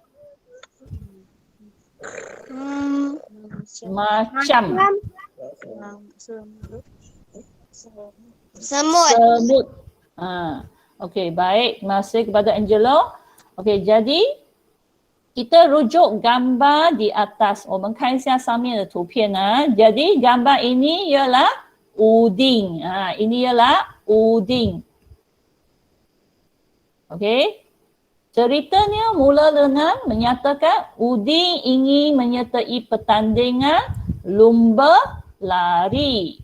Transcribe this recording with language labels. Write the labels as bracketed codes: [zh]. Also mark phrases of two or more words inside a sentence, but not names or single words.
[ms] Macam semut. semut. Okey, baik. Masih kepada Angelo. Okey, jadi kita rujuk gambar di atas. [zh] 我们看一下上面的图片啊. [ms] Jadi gambar ini ialah Udin. Ini ialah Udin. Okey. Ceritanya mula dengan menyatakan Udin ingin menyertai pertandingan lumba lari.